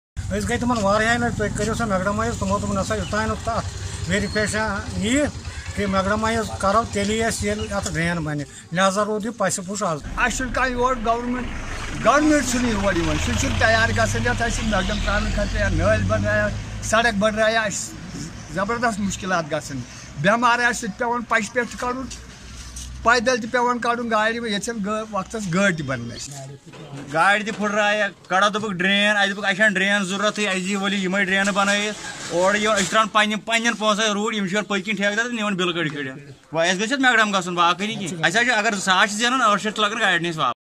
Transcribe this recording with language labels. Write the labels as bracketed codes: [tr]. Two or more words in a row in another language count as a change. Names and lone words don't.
[ks] أسۍ گٔے تِمن واریاہہِ لٹہِ تُہۍ کٔرِو سا میگڈمایز تِمو دوٚپ نسا یوٚتانۍ نہٕ تتھ ویرِفِکیشن ییہِ کہ میگڈمایز کرو تیٚلی أسۍ ییٚلہِ اتھ ڈرین بنہِ لہذا روٗد یہِ پسہِ پُش آز اَسہِ چھُنہٕ کانٛہہ یور گورمنٹ چھُنہٕ یور یِوان سُہ چھُنہٕ تیار گژھان یتھ اَسہِ میگڈم ترٛاونہٕ خٲطرٕ یا نٲلۍ بنایا سڑک بنایا اَسہِ زبردست مُشکلات گژھان بٮ۪مار آسہِ سُہ تہِ پیٚوان پچہِ پٮ۪ٹھ تہِ کڑُن پیدل تہِ پیٚوان کڑُن گاڑِ ییٚتہِ چھنہٕ وقتس گٲڑۍ تہِ بنان اَسہِ گاڑِ تہِ پھٕٹرایہِ کڑا دوٚپُکھ ڈرین اَسہِ دوٚپُکھ اَسہِ چھنہٕ ڈرین ضروٗرتٕے اَسہِ دِیِو ؤلِو یِمے ڈرینہٕ بنٲیِتھ اورٕ یِوان أسۍ ترٛاوان پنٕنٮ۪ن پونٛسن روٗڑ یِم چھِ یورٕ پٔتۍ کِنۍ ٹھیکہٕ دار نِوان بِلہٕ کٔڑِتھ وۄنۍ اَسہِ گٔژھِ میگڈم گژھُن باقٕے نہٕ کینٛہہ اَسہِ حظ چھِ اگر 100 چھِ زینان 800 لگان گاڑِ ہٕنٛدِس واپس